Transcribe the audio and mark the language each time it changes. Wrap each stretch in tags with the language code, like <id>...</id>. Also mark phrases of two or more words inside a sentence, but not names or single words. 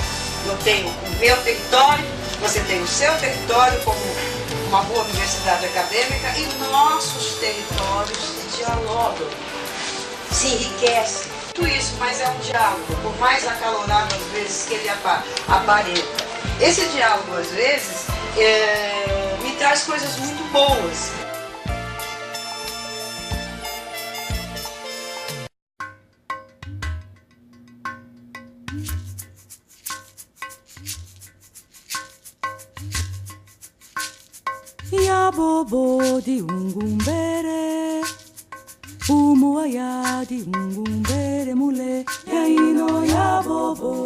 <pt>Eu tenho o meu território, você tem o seu território como uma boa universidade acadêmica, e nossos territórios se dialogam, se enriquecem. Tudo isso, mas é um diálogo, por mais acalorado às vezes que ele aparenta. Esse diálogo, às vezes, me traz coisas muito boas. Ya bobo di ungumbere, umoaya di ungumbere mule, ya ino ya bobo.</pt>